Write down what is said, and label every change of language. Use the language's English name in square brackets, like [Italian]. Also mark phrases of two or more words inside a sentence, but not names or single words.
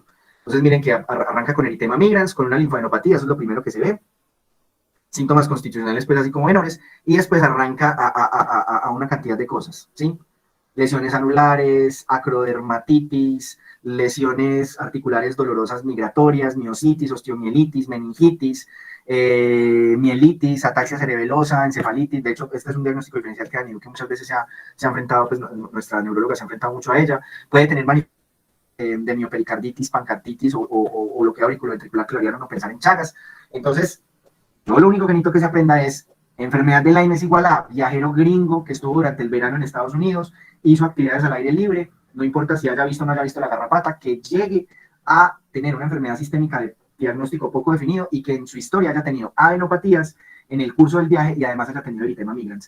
[Spanish] Entonces miren que arranca con eritema migrans, con una linfadenopatía, eso es lo primero que se ve. Síntomas constitucionales pues así como menores, y después arranca a una cantidad de cosas, ¿sí? Lesiones anulares, acrodermatitis, lesiones articulares dolorosas migratorias, miositis, osteomielitis, meningitis, mielitis, ataxia cerebelosa, encefalitis. De hecho, este es un diagnóstico diferencial que muchas veces se ha enfrentado, pues nuestra neuróloga se ha enfrentado mucho a ella. Puede tener de miopericarditis, pancarditis o bloqueo auriculoventricular claviano, no pensar en Chagas. Entonces, yo lo único que necesito que se aprenda es enfermedad de Lyme es igual a viajero gringo que estuvo durante el verano en Estados Unidos, hizo actividades al aire libre, no importa si haya visto o no haya visto la garrapata, que llegue a tener una enfermedad sistémica de diagnóstico poco definido y que en su historia haya tenido adenopatías en el curso del viaje y además haya tenido eritema migrans.